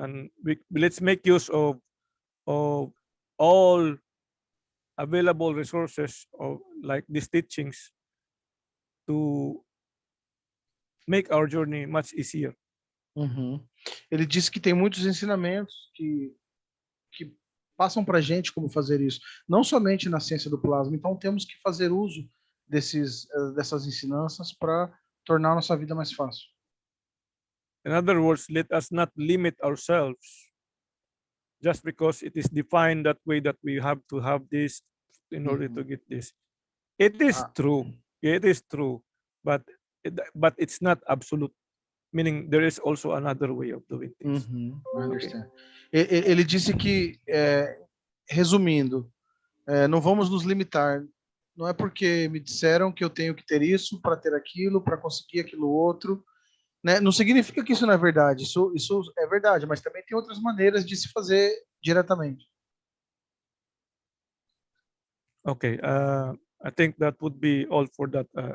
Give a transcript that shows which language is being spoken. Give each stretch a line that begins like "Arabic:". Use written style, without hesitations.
English: And let's make use of all available resources of like these teachings to make our journey much easier.
Portuguese: Ele disse que tem muitos ensinamentos que passam para a gente como fazer isso, não somente na ciência do plasma. Então temos que fazer uso dessas ensinanças para tornar a nossa vida mais fácil.
English: In other words, let us not limit ourselves just because it is defined that way, that we have to have this in order to get this. It is true. It is true, but it's not absolute. Meaning there is also another way of doing things. I understand.
Portuguese: Ele disse que, resumindo, não vamos nos limitar. Não é porque me disseram que eu tenho que ter isso para ter aquilo, para conseguir aquilo outro, né? Não significa que isso não é verdade. Isso é verdade, mas também tem outras maneiras de se fazer diretamente.
English: Okay, I think that would be all for that.